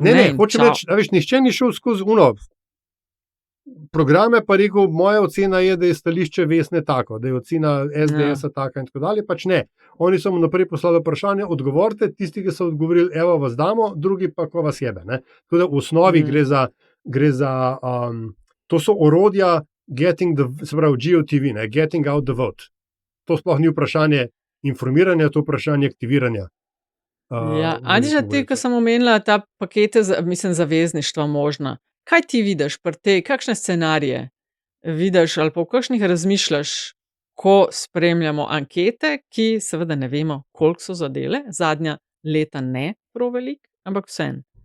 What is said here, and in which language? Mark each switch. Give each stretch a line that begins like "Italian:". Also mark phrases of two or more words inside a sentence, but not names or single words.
Slovenian: Ne, hočem reči, a veš, nihče ni šel skozi programe, pa rekel, moja ocena je, da je stališče Vesne tako, da je ocena SDS-a taka in tako dalje, pač ne. Oni so mu naprej poslali vprašanje, odgovorite, tisti, ki so odgovorili, evo vas damo, drugi pa ko vas jebe. Ne? Tako da v osnovi gre za to so orodja se pravi GOTV, ne?
English: Getting out the vote.
Slovenian: To sploh ni vprašanje informiranja, to je vprašanje aktiviranja. Antiša, ti, ko sem omenila ta pakete, zavezništva možna, kaj ti vidiš pri tej, kakšne scenarije vidiš ali pa v kakšnih razmišljaš, ko spremljamo ankete, ki seveda ne vemo, koliko so zadele, zadnja leta ne prav veliko, ampak vseeno.